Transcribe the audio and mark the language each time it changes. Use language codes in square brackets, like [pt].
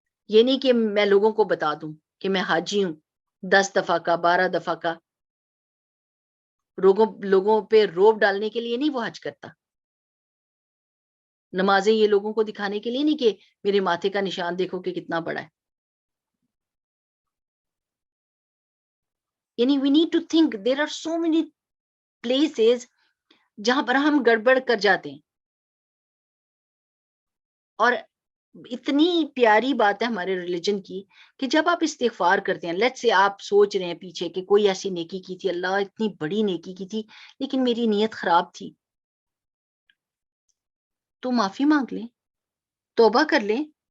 [ur] یہ نہیں کہ میں لوگوں کو بتا دوں کہ میں حاجی ہوں 10 دفعہ کا 12 دفعہ کا. لوگوں پہ روب ڈالنے کے لیے نہیں وہ حج کرتا. نمازیں یہ لوگوں کو دکھانے کے لیے نہیں کہ میرے ماتھے کا نشان دیکھو کہ کتنا بڑا ہے. [en] یعنی we need to think there are so many places [ur] جہاں پر ہم گڑبڑ کر جاتے ہیں. اور اتنی پیاری بات ہے ہمارے ریلیجن کی کہ جب آپ استغفار کرتے ہیں، لیٹس سے آپ سوچ رہے ہیں پیچھے کہ کوئی ایسی نیکی کی تھی، اللہ اتنی بڑی نیکی کی تھی لیکن میری نیت خراب تھی، تو معافی مانگ لیں، توبہ کر لیں.